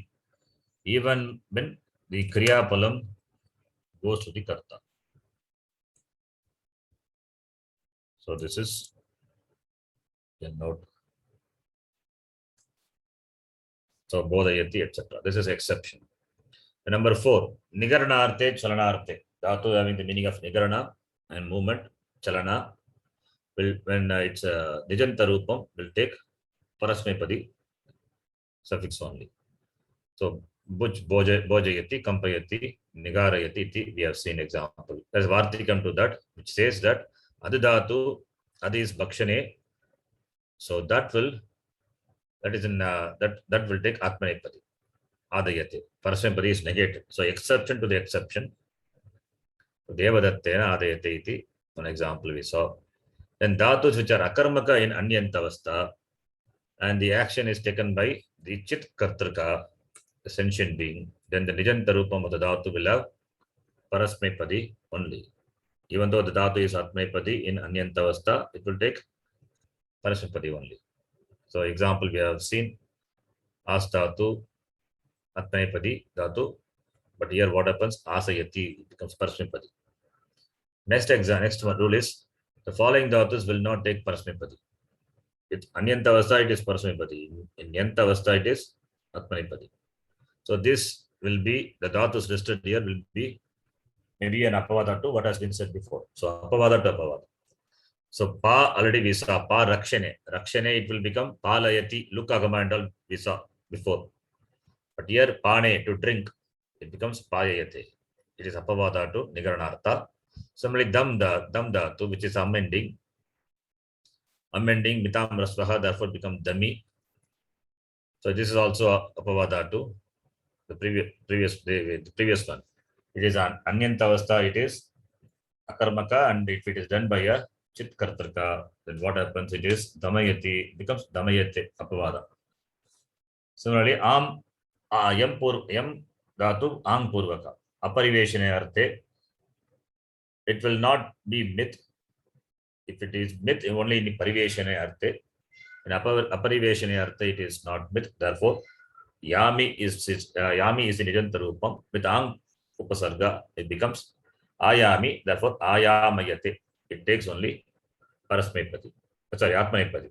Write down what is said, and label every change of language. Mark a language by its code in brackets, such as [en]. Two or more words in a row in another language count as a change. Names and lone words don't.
[en] Even when the [sa] kriya palam [en] goes to the karta. So this is a note. So bodhayati, etc. This is exception. And number 4, [sa] nigaranarte, chalanarte. [en] Dhatu having the meaning of nigarana and movement, chalana will when it's [sa] nijanta rupam [en] will take parasmepadi suffix only. [sa] So bojayati, kampayati, nigarayati iti, [en] we have seen example. There's vartikam to that, which says that adidhatu, adi is bhakshane. So that will take atmanepadi. [sa] Adayate. Parasmepadi [en] is negated. So exception to the exception. [sa] Devadattena adayate iti. [en] One example we saw. Then dhatus which are akarmaka in anyantavastha, and the action is taken by the [sa] chit kartrika, [en] the sentient being, then the [sa] nijanta rupam [en] of the dhatu will have parasmepadi only. Even though the dhatu is atmepadi in anyantavastha, it will take parasmepadi only. So example we have seen as [sa] dhatu, atmepadi dhatu, [en] but here what happens? Asayati becomes parasmepadi. Next rule is the following dhatus will not take parasmepadi. With anyantavastha it is parasmepadi. In yantavastha it is atmanipadi. So this will be the dhatus listed here will be maybe an apavada to what has been said before. So apavada to apavada. So pa already we saw [sa] pa rakshane. [en] Rakshane it will become palayati. Look agamandal we saw before. But here pane to drink, it becomes payayate. It is apavada to nigaranartha. Similarly dam dhatu which is amending [sa] mitam rasvaha [en] therefore become dami. So this is also apavada to the previous one. It is an anyantavastha, it is akarmaka, and if it is done by a [sa] chit kartrika, [en] then what happens? It is damayati, becomes [sa] damayate apavada. [en] Similarly, [sa] yam dhatu ang purvaka. Apariveshane arte, [en] it will not be myth. If it is myth, only in [sa] pariveshane arte. [en] In [sa] apariveshane arte, [en] it is not myth. Therefore, yami is in [sa] nijanta rupam. [en] With ang upasarga, it becomes ayami. Therefore, ayamayate. It takes only parasmepati. Sorry, atmanepati.